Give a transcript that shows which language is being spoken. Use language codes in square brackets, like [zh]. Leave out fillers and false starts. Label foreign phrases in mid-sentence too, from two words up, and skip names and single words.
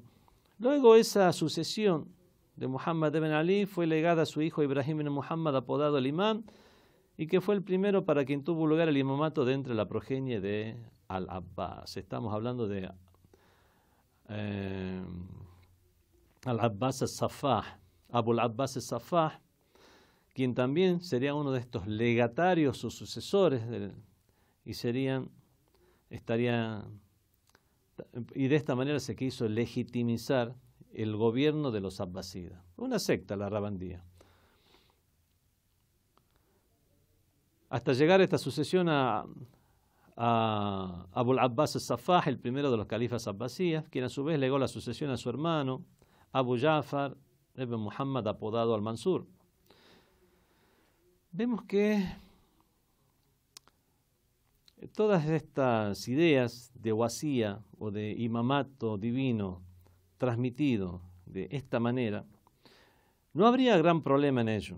[es] Luego esa sucesión de Muhammad ibn Ali fue legada a su hijo Ibrahim ibn Muhammad, apodado el imam, y que fue el primero para quien tuvo lugar el imamato de entre la progenie de Al-Abbas. Estamos hablando de Al-Abbas al-Saffah, Abu al-Abbas al-Saffah, quien también sería uno de estos legatarios o sucesores y de esta manera se quiso legitimizar el gobierno de los abbasidas, una secta, la Rawandía. Hasta llegar a esta sucesión a Abu al-Abbas al-Saffah, el primero de los califas abbasíes, quien a su vez legó la sucesión a su hermano Abu Ja'far ibn Muhammad, apodado al-Mansur. Vemos que todas estas ideas de wasía o de imamato divino transmitido de esta manera, no habría gran problema en ello.